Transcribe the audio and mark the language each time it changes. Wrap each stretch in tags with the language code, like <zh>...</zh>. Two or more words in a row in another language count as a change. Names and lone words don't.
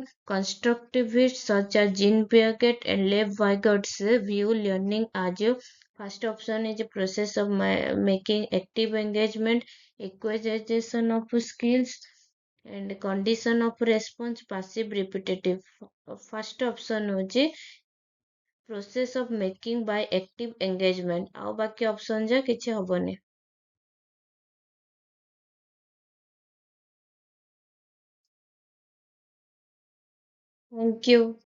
<en>Constructivists such as Jean Piaget and Lev Vygotsky view learning as a first option is a process of making active engagement, acquisition of skills, and condition of response passive repetitive. First option होची process of making by active engagement.</en> <or>ଆଉ ବାକି option ଯା କିଛି ହବନି.</or> <en>Thank you.</en>